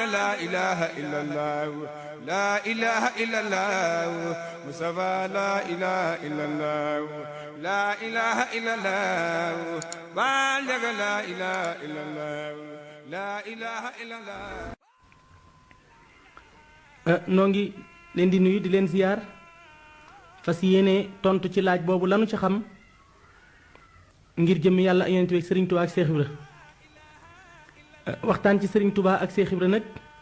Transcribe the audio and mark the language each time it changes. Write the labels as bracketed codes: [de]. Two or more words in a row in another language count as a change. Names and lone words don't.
[ar] إله إلا الله لا إله إلا الله مصطفى لا إله إلا الله لا إله إلا الله بالغ لا إله إلا الله لا إله إلا الله. [wo] noo ngi leen di nuyu di leen ziyaar fas yéene tontu ci laaj boobu lanu ci xam ngir jëm yàlla ak yonent bi Serigne Touba ak Cheikh Ibra waxtaan ci Serigne Touba ak Cheikh Ibra nag